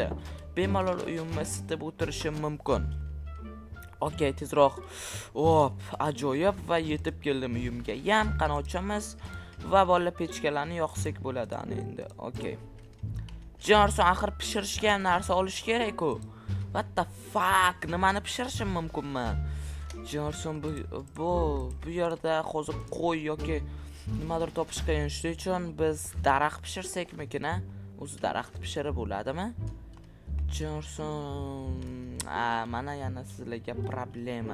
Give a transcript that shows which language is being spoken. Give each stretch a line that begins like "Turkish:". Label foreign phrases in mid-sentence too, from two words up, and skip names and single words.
Uzbek: Bemalol uyimni isitib o'tirishim mumkin. Okey, tezroq. Ajoyib, va yetib keldim uyimga. Qani ochamiz va bola pechkalarni yoqsak bo'ladi ana endi. Okey. Jinsu axir pishirishga ham narsa olish kerak-ku.
English: What the fuck?
Uzbek: Nimani pishirishim mumkinmi? Jinsu bu yerda hozir qo'y yoki nimadir topish qiyin. Shuning uchun biz daraxt pishirsakmi-kina? O'zi daraxtni pishirib bo'ladimi? Jinsu, mana yana sizlarga problema.